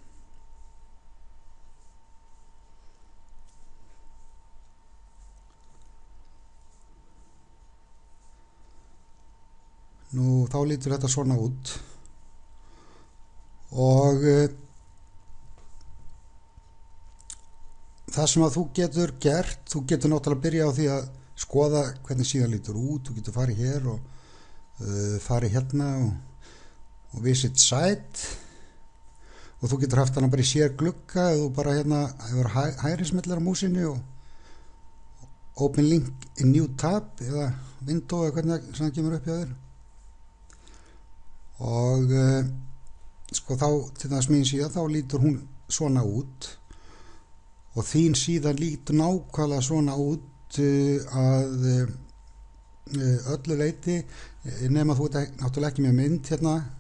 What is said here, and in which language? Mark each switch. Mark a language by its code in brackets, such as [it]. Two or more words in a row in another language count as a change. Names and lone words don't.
[is] Nú þá lítur þetta svona út, og það sem að þú getur gert, þú getur náttúrulega byrja á því að skoða hvernig síðan lítur út. Þú getur farið hér og farið hérna og [en] visit site, [is] og þú getur haft hana bara í sér glugga eða þú bara hérna hefur hægrismellir á músinni og [en] open link in new tab [is] eða window eða hvernig það kemur upp hjá þér. Og sko þá til þess mín síðan þá lítur hún svona út, og þín síðan lítur nákvæmlega svona út að öllu leyti, nema þú ert náttúrulega ekki með mynd hérna